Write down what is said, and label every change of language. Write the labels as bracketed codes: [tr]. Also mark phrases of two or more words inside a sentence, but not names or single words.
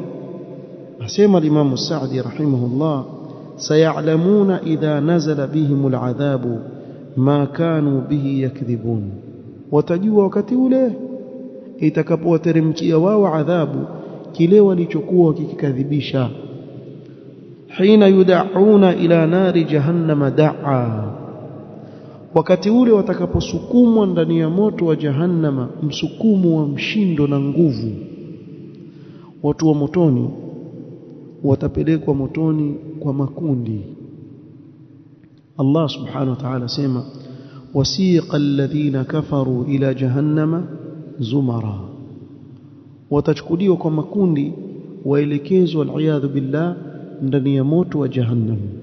[ar] Asema Imam Sa'di rahimahullah, سيعلمون إذا نزل بهم العذاب ما كانوا به يكذبون. [sw] Watajua wakati ule itakapowateremkia wao adhabu kile walichokuwa wakikadhibisha. [ar] حين يدعون إلى نار جهنم دعا, [sw] wakati ule watakaposukumwa ndani ya moto wa jahannama msukumo wa mshindo na nguvu. Watu wa motoni watapelekwa motoni kwa makundi. Allah [ar] سبحانه وتعالى [sw] sema [ar] وسيق الذين كفروا إلى جهنم زمرا, [sw] watachukuliwa kwa makundi waelekezwa [ar] والعياذ بالله [sw] ndani ya moto wa jahannam.